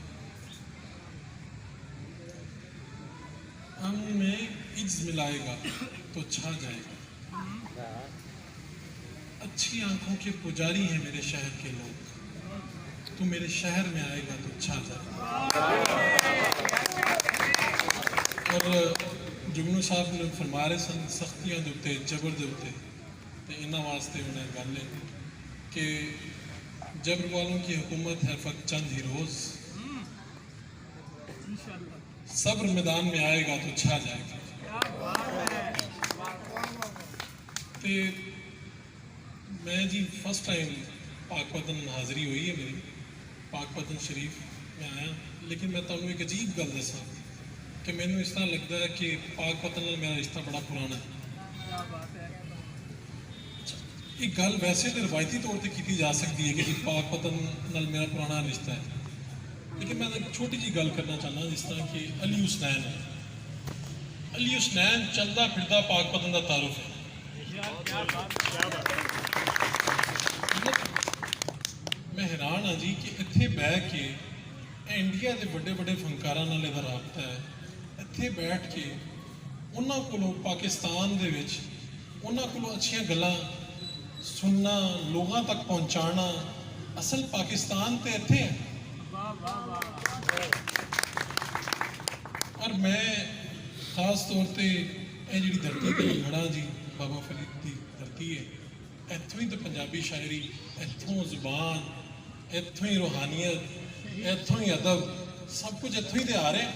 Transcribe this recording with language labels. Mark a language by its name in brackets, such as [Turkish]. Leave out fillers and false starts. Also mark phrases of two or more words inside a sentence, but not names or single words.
[Urdu] ہم میں عجز ملائے گا تو چھا جائے گا۔ اچھی آنکھوں کے پجاری ہیں میرے شہر کے لوگ، تو میرے شہر میں آئے گا تو چھا جائے گا۔ [Punjabi] اور جگنو صاحب نے فرما رہے سن سختیاں دے اتے، جبر دے اتے، تو انہاں واسطے انہیں گل ہے کہ [Urdu] جبر والوں کی حکومت ہے فقط چند ہی روز، صبر میدان میں آئے گا تو چھا جائے گا۔ تو میں جی [English] first time [Urdu] پاک پتن حاضری ہوئی ہے میری، پاک پتن شریف میں آیا، لیکن میں تمہیں ایک عجیب [Punjabi] گل دساں [Urdu] کہ میں نے اس طرح لگتا ہے کہ پاک پتن نال میرا رشتہ بڑا پرانا ہے۔ یہ گل ویسے تو روایتی طور پہ کی جا سکتی ہے کہ جی پاک پتن نال میرا پرانا رشتہ ہے، لیکن میں ایک چھوٹی جی گل کرنا چاہنا جس طرح کہ علی حسنین ہے۔ [Punjabi] علی حسنین چلدا پھردا پاک پتن کا تعارف ہے۔ میں حیران ہاں جی کہ اتنے بہ کے انڈیا کے بڑے بڑے فنکاراں نال دا رابطہ ہے، اتنے بیٹھ کے انہاں کولوں پاکستان دے وچ انہاں کولوں اچھیاں گلاں سننا، لوگاں تک پہنچانا۔ اصل پاکستان تے اتنے ہے۔ اور میں خاص طور پہ یہ جڑی دھرتی تے گھڑا جی بابا فرید کی دھرتی ہے، اتوں ہی تو پنجابی شاعری، اتوں زبان، اتوں ہی روحانیت، اتوں ہی ادب، سب کچھ اتوں ہی تے آ رہے ہیں۔